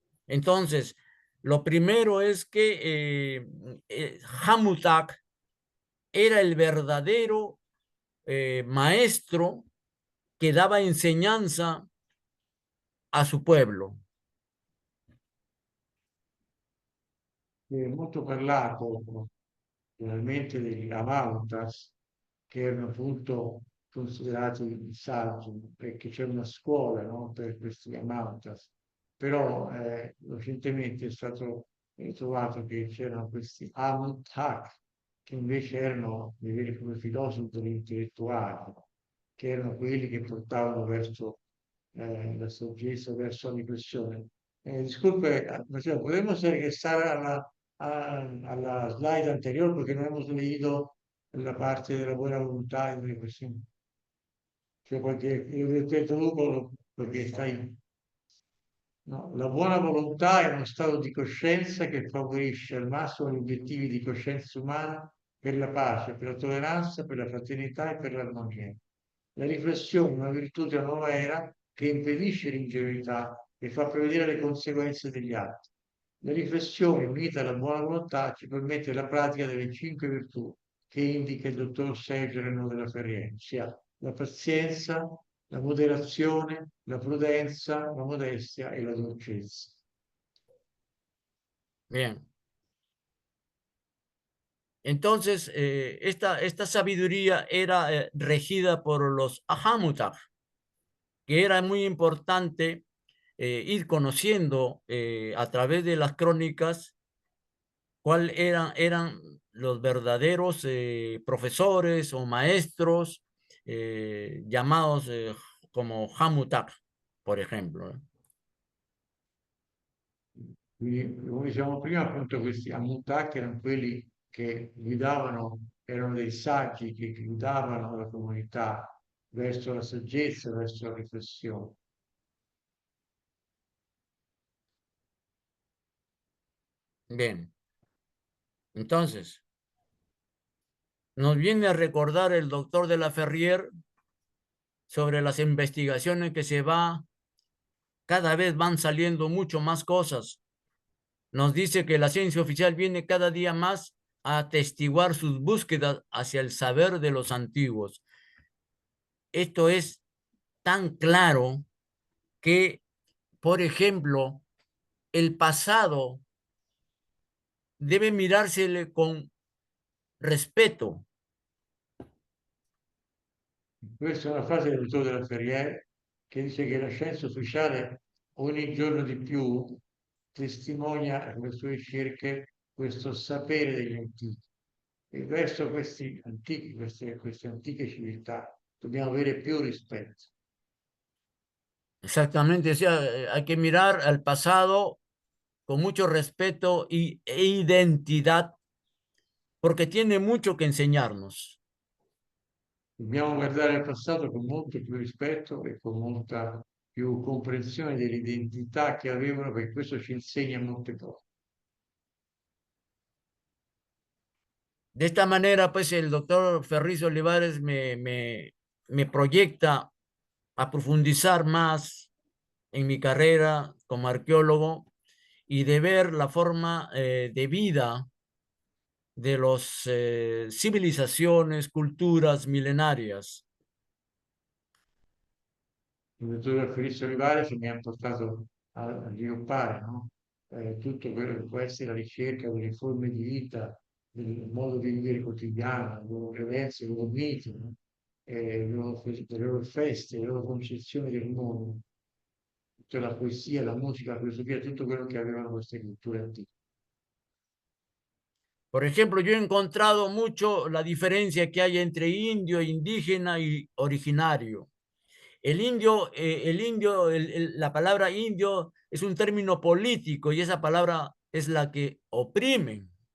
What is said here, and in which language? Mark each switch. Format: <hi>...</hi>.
<es>Entonces, lo primero es que Hamutak era el verdadero maestro que daba enseñanza a su pueblo.</es> <it>È molto parlato finalmente degli Amautas, che erano appunto considerati saggi, perché c'è una scuola, no, per questi Amautas, però recentemente è stato trovato che c'erano questi Amutak, che invece erano dei veri e propri filosofi intellettuali, che erano quelli che portavano verso la saggezza, verso la riflessione.</it> <es>Disculpe, Marcelo, ¿podemos regresar a la slide anterior porque no hemos leído la parte de la buena voluntad y de la reflexión?</es> <it>Cioè, porque io te traduco lo che sta in. No, la buona volontà è uno stato di coscienza che favorisce al massimo gli obiettivi di coscienza umana per la pace, per la tolleranza, per la fraternità e per l'armonia. La riflessione è una virtù della nuova era che impedisce l'ingenuità e fa prevedere le conseguenze degli atti. La riflessione unita alla buona volontà ci permette la pratica delle 5 virtù che indica il dottor Sergio Renaud della Ferriera, ossia la pazienza, la moderazione, la prudenza, la modestia e la dolcezza.</it> <es>Bien. Entonces, esta sabiduría era regida por los Ahamutak, que era muy importante ir conociendo a través de las crónicas cuáles eran los verdaderos profesores o maestros llamados como Hamutak, por ejemplo.</es> <it>Quindi, come dicevamo prima, appunto questi Amutak erano quelli che guidavano, erano dei saggi che guidavano la comunità verso la saggezza, verso la riflessione.</it> <es>Bien, entonces, nos viene a recordar el doctor de la Ferrier sobre las investigaciones que cada vez van saliendo mucho más cosas. Nos dice que la ciencia oficial viene cada día más a atestiguar sus búsquedas hacia el saber de los antiguos. Esto es tan claro que, por ejemplo, el pasado debe mirársele con respeto.</es> <it>Questa è una frase del dottore della Ferrier che dice che la scienza ufficiale ogni giorno di più testimonia con le sue ricerche questo sapere degli antichi. E verso questi antichi, queste antiche civiltà dobbiamo avere più rispetto.</it> <es>Exactamente, o sea, hay que mirar al pasado con mucho respeto e identidad, porque tiene mucho que enseñarnos.</es> <it>Dobbiamo guardare al passato con molto più rispetto e con molta più comprensione delle identità che avevano, perché questo ci insegna molte cose.</it> <es>De esta manera, pues el doctor Ferriz Olivares me proyecta a profundizar más en mi carrera como arqueólogo y de ver la forma de vida de las civilizaciones, culturas milenarias.</es> <it>Il dottor Felice Olivares mi ha portato a sviluppare, no? Tutto quello che può essere la ricerca delle forme di vita, del modo di vivere quotidiano, le loro credenze, i loro miti, no? Le loro feste, le loro concezioni del mondo, tutta la poesia, la musica, la filosofia, tutto quello che avevano queste culture antiche.</it> <es>Por ejemplo, yo he encontrado mucho la diferencia que hay entre indio, indígena y originario. La palabra indio es un término político y esa palabra es la que oprime.</es>